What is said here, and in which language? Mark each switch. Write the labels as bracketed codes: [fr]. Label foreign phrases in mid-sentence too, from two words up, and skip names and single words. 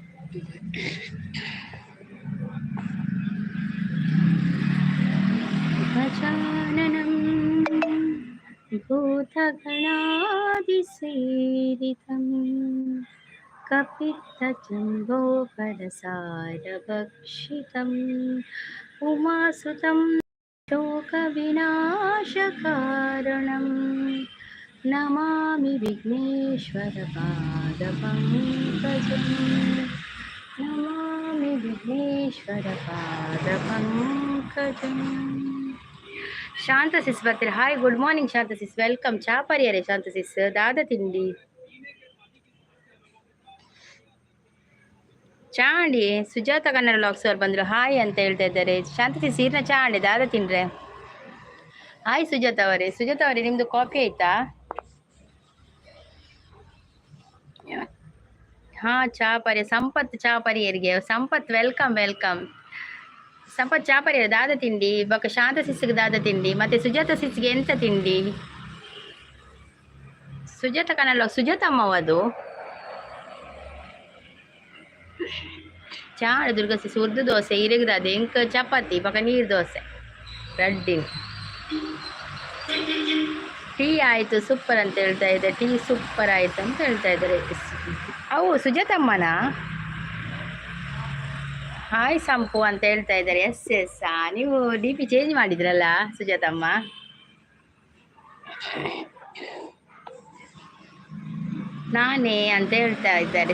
[sa] गजाननं भूतगणादिसेवितं कपित्थजम्बोफलसारभक्षितम् उमासुतं शोकविनाशकारणं नमामि विघ्नेश्वरपादपङ्कजं नमामि विघ्नेश्वरपादपङ्कजम्. [kn] ಶಾಂತ ಸಿಸ್ ಬರ್ತೀರಾ? ಹಾಯ್, [en] good morning [kn] ಶಾಂತ ಸಿಸ್, ವೆಲ್ಕಮ್. [tcy] ಚಾ ಪರಿಯರೆ ಶಾಂತ ಸಿಸ್, ದಾದ ತಿಂಡಿ ಚಾ ಅಂಡಿ. [kn] ಸುಜಾತ ಕನ್ನಡ ಲಾಕ್ಸ್ ಅವ್ರು ಬಂದ್ರು, ಹಾಯ್ ಅಂತ ಹೇಳ್ತಾ ಇದ್ದಾರೆ. [tcy] ಶಾಂತ ಸಿಸ್ ಈರ್ನ ಚಾ ಅಂಡಿ, ದಾದ ತಿನ್ರೆ. [kn] ಹಾಯ್ ಸುಜಾತ ಅವರೇ. ಸುಜಾತ ಅವರೇ, ನಿಮ್ದು ಕಾಫಿ ಆಯ್ತಾ? [tcy] ಹಾ, ಚಾ ಪರಿ ಸಂಪತ್, ಚಾ ಪರಿಯರಿಗೆ ಸಂಪತ್, [en] welcome welcome. [tcy] ಸಂಪತ್ ಚಾ ಪರಿಯರ ದಾದ ತಿಂಡಿ, ಇವಾಗ ಶಾಂತ ಸಿಸ್ಗೆ ದಾದ ತಿಂಡಿ, ಮತ್ತೆ ಸುಜಾತ ಸಿಸ್ಗೆ ಎಂತ ತಿಂಡಿ? ಸುಜಾತ ಕನ್ನಡ ಸುಜಾತ ಅಮ್ಮವದು ಚಾ ದುರ್ಗಾ ಸಿಸ್ ಉರ್ದು ದೋಸೆ ಇರಗದ ಎಂಕ ಚಪಾತಿ ಪಕ್ಕ ನೀರು ದೋಸೆ ರಡ್ಡಿನ್. [kn] ಟೀ ಆಯ್ತು ಸೂಪರ್ ಅಂತ ಹೇಳ್ತಾ ಇದ್ದಾರೆ. ಟೀ ಸೂಪರ್ ಆಯ್ತು ಅಂತ ಹೇಳ್ತಾ ಇದ್ದಾರೆ. ಅವು ಸುಜಾತಮ್ಮನ ಹಾಯ್ ಸಂಪು ಅಂತ ಹೇಳ್ತಾ ಇದ್ದಾರೆ. [en] yes yes, [kn] ನೀವು [en] DP change [kn] ಮಾಡಿದ್ರಲ್ಲ ಸುಜಾತಮ್ಮ. ನಾನೇ ಅಂತ ಹೇಳ್ತಾ ಇದ್ದಾರೆ.